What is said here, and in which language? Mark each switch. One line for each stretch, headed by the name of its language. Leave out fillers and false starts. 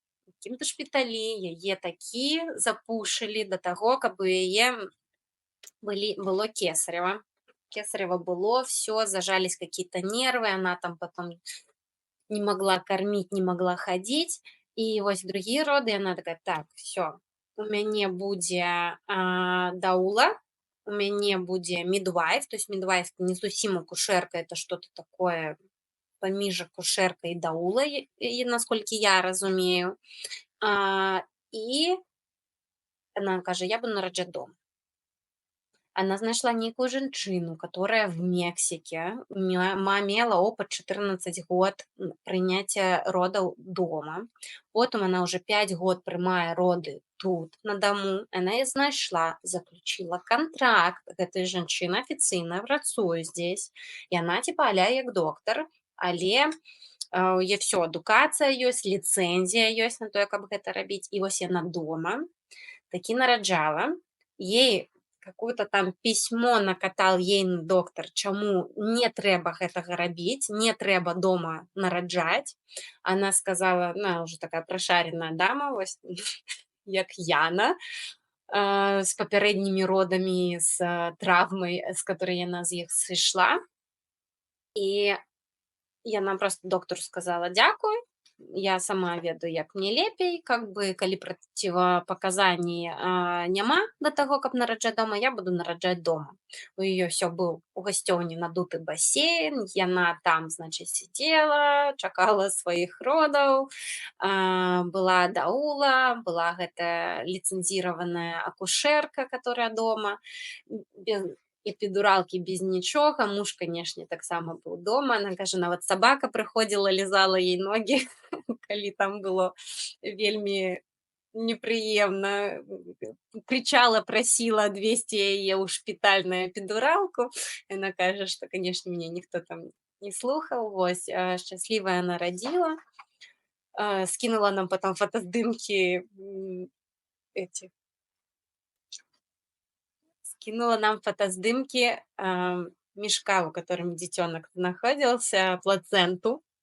Belarusian: якім-то шпіталі, яе такі запушылі да таго, каб у яе было кесарево.
Russian: Кесарево было, все, зажались какие-то нервы, она там потом не могла кормить, не могла ходить.
Belarusian: І вось другие роды, яна такая: "Так, все, у мяне будзе, даула, у мяне будзе мідвайф".
Russian: То есть
Belarusian: мідвайф не зусім акушэрка,
Russian: это что-то такое
Belarusian: паміж акушэркай і даулай, насколькі я разумею. І она кажа: "Я буду нараджаць дома".
Russian: Она нашла некую женщину, которая в Мексике имела опыт 14 год принятия родов дома. Потом она уже 5 год прымае роды тут, на дому. Она их знайшла, заключила контракт. Эта женщина официально працуе здесь.
Belarusian: И она типа а-ля як доктор, але є все, адукацыя ёсць, ліцэнзія ёсць на тое, каб гэта рабіць. І вось яна дома такі нараджала.
Russian: Ей какое-то там письмо накатал
Belarusian: ейны доктар, чаму не трэба гэтага рабіць, не трэба дома нараджаць.
Russian: Она сказала, она уже такая прошаренная дама,
Belarusian: вось, як Яна, з папярэднімі родамі, з травмай, з которой яна з іх сышла. І яна просто доктору сказала: "Дзякуй, я сама ведаю, як мне лепей, как бы калі процівапаказаний няма да таго, каб нараджаць дома, я буду нараджаць дома". У яе все быў у гасцёўні надуты басейн, яна там, значит, сидела, чакала сваіх родаў, была даула, была гэтая ліцэнзіраваная акушэрка, которая дома, без эпідуралкі, без нічога. Муж, канешне, таксама быў дома. Она кажа, нават сабака прыходзіла, лізала ей ногі, калі там было вельмі непрыемна,
Russian: кричала, просила отвезти
Belarusian: яе ў шпіталь на эпідуралку. Яна кажа, што, канешне, мяне ніхто там не слухаў. Вось, шчаслівая нарадзіла,
Russian: скинула нам потом
Belarusian: фотоздымкі этих, скинула нам фотоздымки мешка, в котором детенок находился, плаценту.